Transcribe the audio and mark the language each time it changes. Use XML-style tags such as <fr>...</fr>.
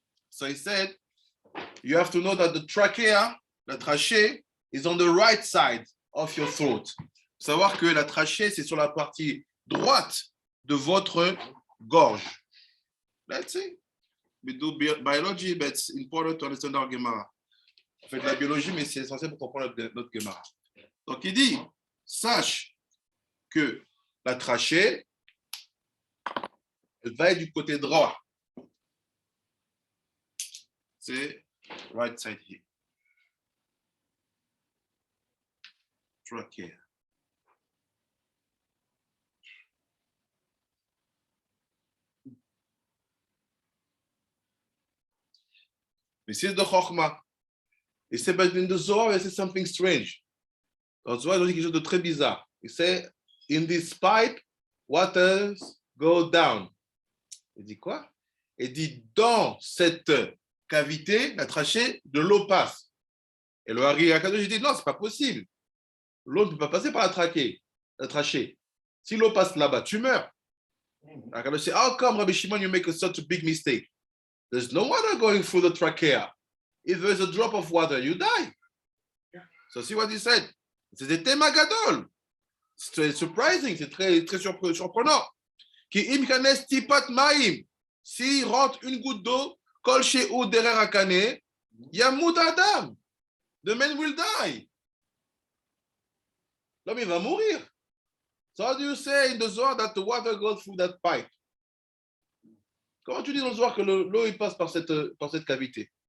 <en>So he said, you have to know that the trachea, la trachée, is on the right side of your throat.</en> <fr>Savoir que la trachée, c'est sur la partie droite de votre gorge.</fr> <en>Let's see. We do biology, but it's important to understand our Gemara.</en> <fr>On fait de la biologie, mais c'est essentiel pour comprendre notre Gemara. Donc, il dit, sache que la trachée, elle va être du côté droit.</fr> <en>C'est right side here. Trachea. This is the Chokhmah.</en> <fr>Et c'est</fr> <en>but in the Zohar, it says something strange.</en> <fr>Dans le Zohar, il dit quelque chose de très bizarre.</fr> <en>Il say, in this pipe, waters go down.</en> <fr>Il dit quoi? Il dit, dans cette cavité, la trachée, de l'eau passe. Et le Hari Akadosh dit, non, c'est pas possible. L'eau ne peut pas passer par la trachée. Si l'eau passe là-bas, tu meurs.</fr> <en>Akadosh dit, how come, Rabbi Shimon, you make such a big mistake? There's no water going through the trachea. If there's a drop of water, you die. So see what he said.</en> <fr>C'est des thèmes gadol. C'est surprising, c'est très, très surprenant.</fr> <he>Ki im kanes tipat maim.</he> <fr>S'il rentre une goutte d'eau,</fr> <he>kol she'u derer hakane, yamut adam.</he> <en>The man will die.</en> <fr>L'homme, il va mourir.</fr> <en>So how do you say in the Zohar that the water goes through that pipe?</en> <fr>Comment tu dis dans le Zohar que l'eau il passe par cette cavité?</fr>